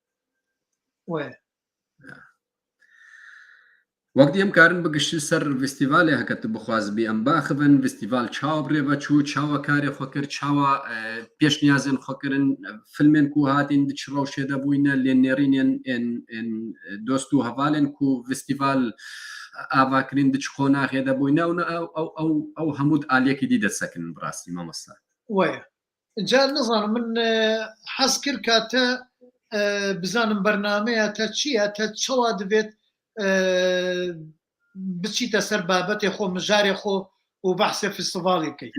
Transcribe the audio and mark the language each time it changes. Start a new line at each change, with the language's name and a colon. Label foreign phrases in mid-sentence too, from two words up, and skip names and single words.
Kurdish: wek dî em karin bigişî ser festîvalê heke tu bixwazibî em baxibin festîval çawa birê veçû çawa karê xwe kir çawa pêşniyazên xwe kirin filmên ku hatîn di çi rewşê de bûyne lê nêrînên dost û hevalên ku festîval ئاواکردین دچ قۆناغێدا بووینە ئەو هەموو ئالێکی دی دەسەکن بڕاستی مامۆستا وایە جا نزانم من حەز کرد کاتە بزانم بەرنامەیە تا چییە تا چەوا دەبێت بچیتە سەر بابەتێ خۆ مژارێ خۆ و بەحسێ فستیڤاڵی بکەیت